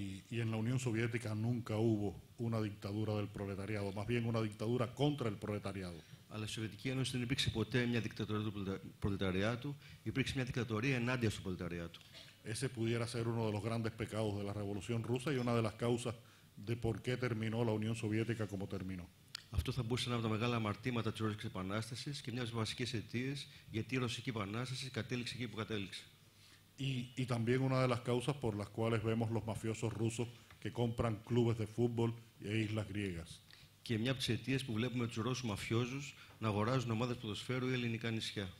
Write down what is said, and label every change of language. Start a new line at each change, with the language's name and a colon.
Spanish: Y en la Unión Soviética nunca hubo una dictadura del proletariado, más bien una dictadura contra el proletariado.
Greek: Αλλά στη Σοβιετική Ένωση δεν υπήρξε ποτέ μια δικτατορία του προλεταριάτου, υπήρξε μια δικτατορία ενάντια στο προλεταριάτο.
Spanish: Ese pudiera ser uno de los grandes pecados de la Revolución Rusa y una de las causas de por qué terminó la Unión Soviética como terminó.
Greek: Αυτό θα μπορούσε να είναι από τα μεγάλα αμαρτήματα της Ρώσικης Επανάστασης και μια από τις βασικές αιτίες γιατί η Ρωσική Επανάσταση κατέληξε εκεί που κατέληξε.
Spanish: Y también una de las causas por las cuales vemos los mafiosos rusos que compran clubes de fútbol e islas griegas.
Greek: Και μια από τις αιτίες που βλέπουμε τους Ρώσους μαφιόζους να αγοράζουν ομάδες ποδοσφαίρου ή ελληνικά νησιά.